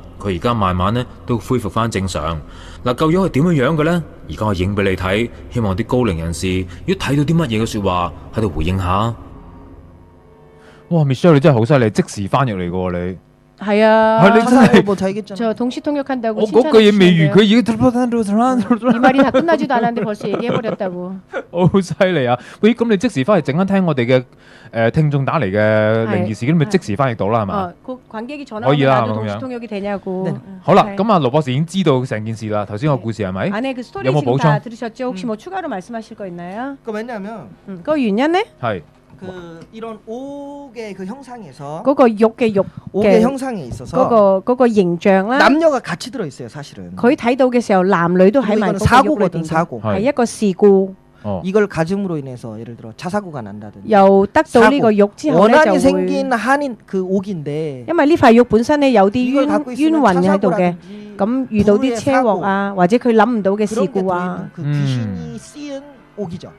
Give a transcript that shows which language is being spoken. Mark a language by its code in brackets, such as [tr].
[yue] 佢而家慢慢呢都恢復翻正常。嗱，嚿玉係點樣嘅呢？而家我影俾你睇，希望啲高靈人士如果睇到啲乜嘢嘅說話，喺度回應下。哇 ，Michelle 你真係好犀利，即時翻譯嚟嘅你。係啊，係你真係 [ko] 就동시통역한다고 [yue] 我嗰句嘢未完，佢已經 [ko] 이 말이 다 끝나지도 않았는데 벌써 얘기해버렸다고。 [yue] 好犀利啊！喂，咁你即時翻嚟陣間聽我哋嘅聽眾打嚟嘅靈異事件，咪即時翻譯到啦，係嘛？可以啦，咁樣。好啦，咁啊，羅博士已經知道成件事啦。頭先個故事係咪？有冇補充？ [ko] 혹시 뭐 추가로 말씀하실 거 있나요? 그 왜냐면 [yue] 그原因呢？係。 [ko] 이런 옥의 그 형상에서 [yue] 嗰個玉嘅玉 [ko] 옥의 형상에 있어서 [yue] 嗰個形象啦， [ko] 남녀가 같이 들어 있어요, 사실은. [yue] 佢睇到嘅時候，男女都喺埋嗰個玉裏邊。 [ko] 사고거든, 사고. [yue] 係一個事故。 [ko] 이걸 가짐으로 인해서 예를 들어 차 사고가 난다든지. [yue] 又得到呢個玉之後咧，就 [ko] 원한이 생긴 한인 그 옥인데. [yue] 因為呢塊玉本身咧有啲冤魂喺度嘅，咁遇到啲車禍啊，或者佢諗唔到嘅事故啊。 [ko] 그 귀신이 쓰인 옥이죠.